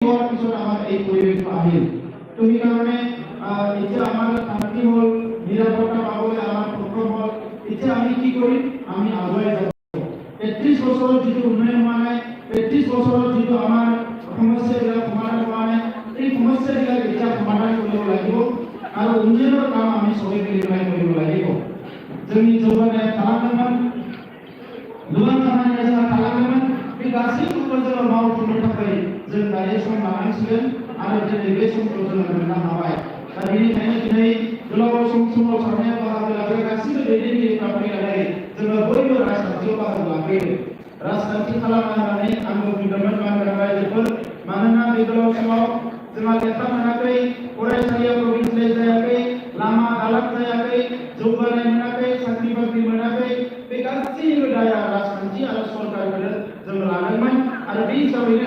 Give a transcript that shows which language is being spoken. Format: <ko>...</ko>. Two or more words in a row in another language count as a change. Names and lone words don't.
<as>হওয়ার পিছনে আমার এই পরিবেশ আহিল তো এই কারণে এই যে আমার শান্তি হল নিরাপত্তা পাবো আমার প্রথম হল এই যে আমি কি করি আমি আগুৱাই যাব 33 বছৰৰ যিটো উন্নয়ন হোৱা নাই 33 বছৰৰ যিটো আমাৰ সমস্যাবিলাক সমাধান হোৱা নাই এই সমস্যাবিলাক এতিয়া সমাধান কৰিব লাগিব আৰু উন্নয়নৰ কাম আমি সবে মিলি কৰিব লাগিব</as> <brx>जोंनि जौगानाया खालामदोंमोन गोबां खामानिया खालामदोंमोन बे गासैखौबो जोङो मावफुंनो थाखाय जों दायो सम लानांसिगोन आरो दिनै बे समखौ जोङो मोननो हाबाय दा बेनिखायनो दिनै गोलाव सम सोमावसारनायाव बाहागो लाग्रा गासैबो दैदेनगिरिफ्रा फैनानै जोङो बयबो राजखान्थियाव बाहागो लाफैयो राजखान्थि खालामनो होननानै आंबो बुंदोंमोन मानगोनां रायजोफोर मानोना बे गोलाव समाव जोंहा लेखा मोनाखै फरायसालियाव प्रभिन्सियेलाइज जायाखै लामा दालां जायाखै जौगानाय मोनाखै साख्रि बाख्रि मोनाखै बे गासैबो दाया राजखान्थि आरो सरकारखौनो जों लादोंमोन आरो बे हिसाबैनो</brx>